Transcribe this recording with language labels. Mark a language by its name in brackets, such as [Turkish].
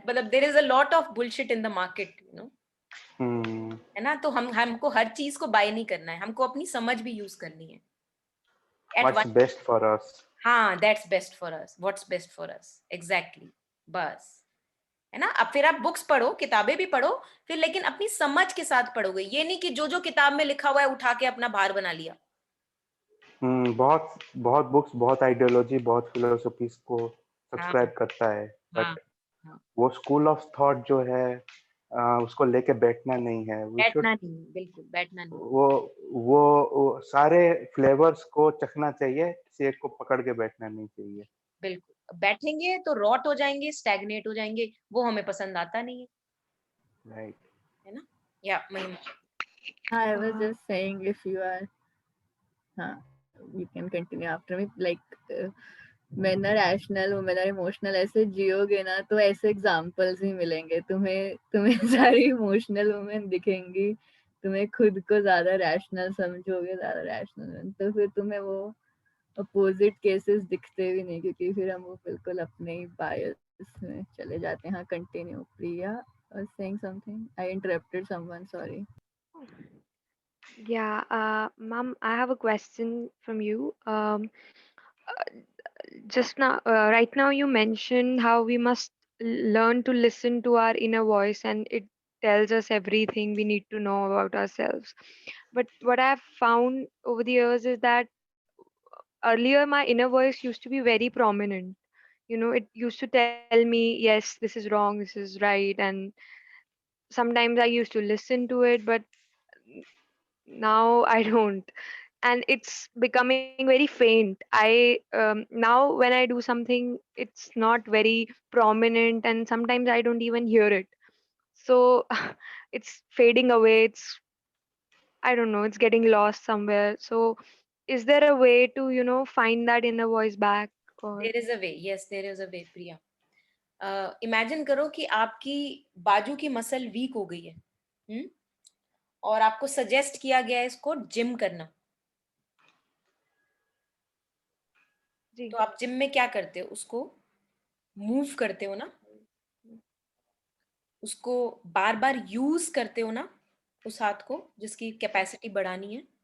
[English] मतलब there is a lot of bullshit in the market, you know. हम्म [Hindi] है ना? तो हमको हर चीज को बाय नहीं करना है, हमको अपनी समझ भी यूज करनी है। [English] At what's one, best for us. हाँ, that's best for us. What's best for us? Exactly. [Hindi] बस, है ना? अब फिर आप बुक्स पढ़ो, किताबें भी पढ़ो, फिर लेकिन अपनी समझ के साथ पढ़ोगे। ये नहीं कि जो जो किताब में लिखा हुआ है उठा के अपना भार बना लिया। बहुत बहुत बुक्स, बहुत आइडियोलॉजी, बहुत फिलोसफीज को हाँ सब्सक्राइब करता है, हाँ [English] but [Hindi] हाँ, वो स्कूल ऑफ थॉट जो है, उसको लेके बैठना नहीं है। [English] we should [Hindi] बैठना नहीं, बिल्कुल बैठना नहीं। वो वो सारे फ्लेवर्स को चखना चाहिए, किसी एक को पकड़ के बैठना नहीं चाहिए। बिल्कुल, बैठेंगे तो रॉट हो जाएंगे, स्टैग्नेट हो जाएंगे, वो हमें पसंद आता नहीं है। [English] Right. [Hindi] है ना? या महिमा। [English] I was Uh, just saying, if you are, you can continue after me. Like, men are rational, women are emotional. [Hindi] ऐसे जियोगे ना तो ऐसे एग्जाम्पल्स ही मिलेंगे तुम्हें। तुम्हें सारी इमोशनल वुमेन दिखेंगी, तुम्हें खुद को ज्यादा रैशनल समझोगे, ज्यादा रैशनल, तो फिर तुम्हें वो अपोजिट केसेस दिखते भी नहीं, क्योंकि फिर हम वो बिल्कुल अपने ही बायस में चले जाते हैं। हाँ, continue Priya, [English] saying something. I interrupted someone, sorry. yeah, ma'am, I have a question from you. Just now, right now, you mentioned how we must learn to listen to our inner voice, and it tells us everything we need to know about ourselves. But what I've found over the years is that earlier my inner voice used to be very prominent. You know, it used to tell me, yes, this is wrong, this is right, and sometimes I used to listen to it, but now I don't. And it's becoming very faint. Now when I do something, it's not very prominent, and sometimes I don't even hear it. So it's fading away. It's, I don't know, it's getting lost somewhere. So is there a way to, find that inner voice back? Or there is a way, [Hindi] yes there is a way Priya. Imagine करो कि आपकी बाजू की muscle week हो गई है, और आपको सजेस्ट किया गया है इसको जिम करना। जी, तो आप जिम में क्या करते हो? उसको मूव करते हो ना, उसको बार बार यूज करते हो ना, उस हाथ को जिसकी कैपेसिटी बढ़ानी है।